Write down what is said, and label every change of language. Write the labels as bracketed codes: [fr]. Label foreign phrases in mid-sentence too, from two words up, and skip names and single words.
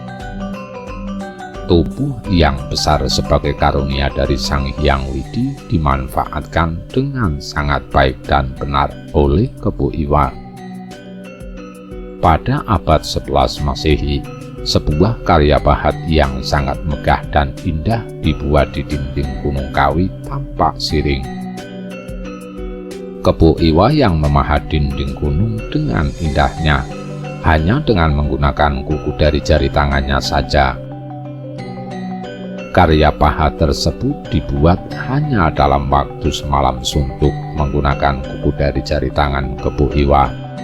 [id] Tubuh yang besar sebagai karunia dari Sang Hyang Widi dimanfaatkan dengan sangat baik dan benar oleh kebo iwa. Pada abad 11 Masehi, sebuah karya pahat yang sangat megah dan indah dibuat di dinding Gunung Kawi tampak siring. Kebo iwa yang memahat dinding gunung dengan indahnya, hanya dengan menggunakan kuku dari jari tangannya saja. Karya pahat tersebut dibuat hanya dalam waktu semalam suntuk menggunakan kuku dari jari tangan kebo iwa.